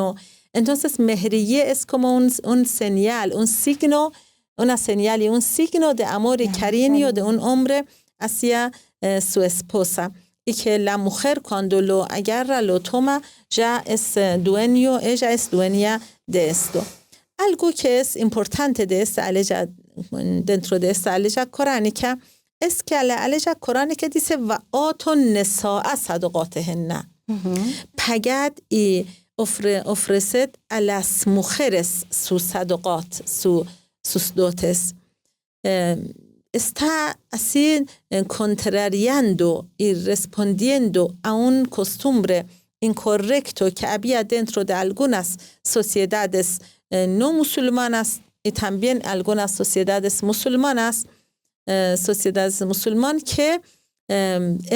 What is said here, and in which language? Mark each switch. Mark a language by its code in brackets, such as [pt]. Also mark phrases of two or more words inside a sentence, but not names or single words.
[es] Entonces mehriye es como un señal, un signo, una señal y un signo de amor y cariño de un hombre hacia su esposa. Y que la mujer cuando lo agarra, lo toma, ya es ella es dueña de esto. Algo que es importante de esta aleja, dentro de esta aleja coránica, es que la aleja coránica dice [ar] وَآتُوا النِّسَاءَ صَدُقَاتِهِنَّ. [es] Pagad y ofreced a las mujeres sus sadaqat, sus dotes. Está así contrariando y respondiendo a un costumbre incorrecto que había dentro de algunas sociedades no musulmanas y también algunas sociedades musulmanas que en